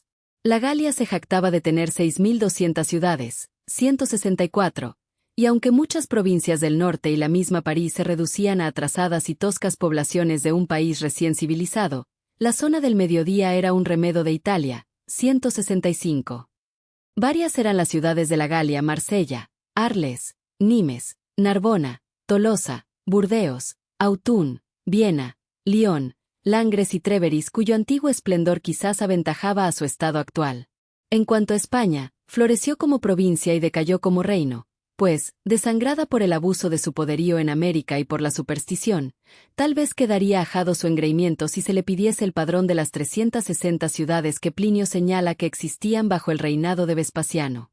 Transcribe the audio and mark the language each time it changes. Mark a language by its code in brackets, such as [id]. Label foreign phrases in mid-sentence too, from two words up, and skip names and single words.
[es] La Galia se jactaba de tener 6.200 ciudades, 164, y aunque muchas provincias del norte y la misma París se reducían a atrasadas y toscas poblaciones de un país recién civilizado, la zona del mediodía era un remedo de Italia, 165. Varias eran las ciudades de la Galia: Marsella, Arles, Nimes, Narbona, Tolosa, Burdeos, Autun, Viena, Lyon, Langres y Tréveris, cuyo antiguo esplendor quizás aventajaba a su estado actual. En cuanto a España, floreció como provincia y decayó como reino, pues, desangrada por el abuso de su poderío en América y por la superstición, tal vez quedaría ajado su engreimiento si se le pidiese el padrón de las 360 ciudades que Plinio señala que existían bajo el reinado de Vespasiano.